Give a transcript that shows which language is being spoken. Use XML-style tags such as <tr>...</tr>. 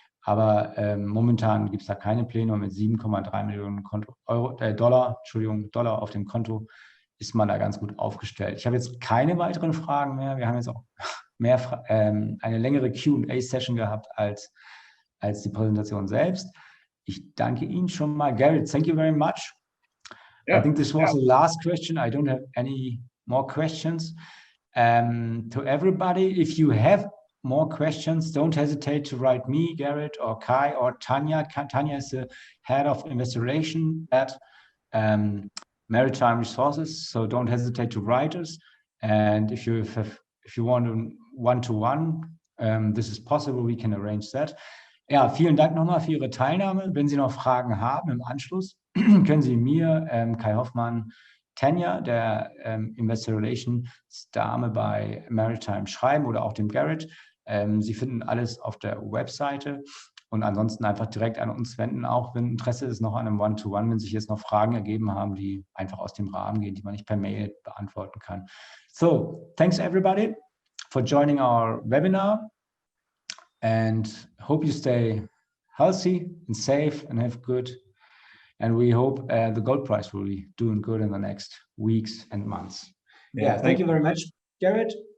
<de>Aber momentan gibt es da keine Pläne und mit 7,3 Millionen Dollar auf dem Konto ist man da ganz gut aufgestellt. Ich habe jetzt keine weiteren Fragen mehr. Wir haben jetzt auch eine längere Q&A-Session gehabt als die Präsentation selbst. Ich danke Ihnen schon mal.</de> <en>Garett, thank you very much. Yeah, I think this was the last question. I don't have any more questions. To everybody, if you have more questions, don't hesitate to write me, Garett, or Kai, or Tanya. Tanya is the head of investor relations at Maritime Resources, so don't hesitate to write us. And if you want one-to-one, this is possible, we can arrange that.</en> <de>Ja, vielen Dank nochmal für Ihre Teilnahme. Wenn Sie noch Fragen haben im Anschluss, können Sie mir, Kai Hoffmann, Tanya, der Investor Relations Dame bei Maritime, schreiben oder auch dem Garett. Sie finden alles auf der Webseite und ansonsten einfach direkt an uns wenden, auch wenn Interesse ist noch an einem One-to-One, wenn sich jetzt noch Fragen ergeben haben, die einfach aus dem Rahmen gehen, die man nicht per Mail beantworten kann.</de> <en>So, thanks everybody for joining our webinar and hope you stay healthy and safe and have good. And we hope the gold price will be doing good in the next weeks and months. Yeah, thank you very much, Garett.</en>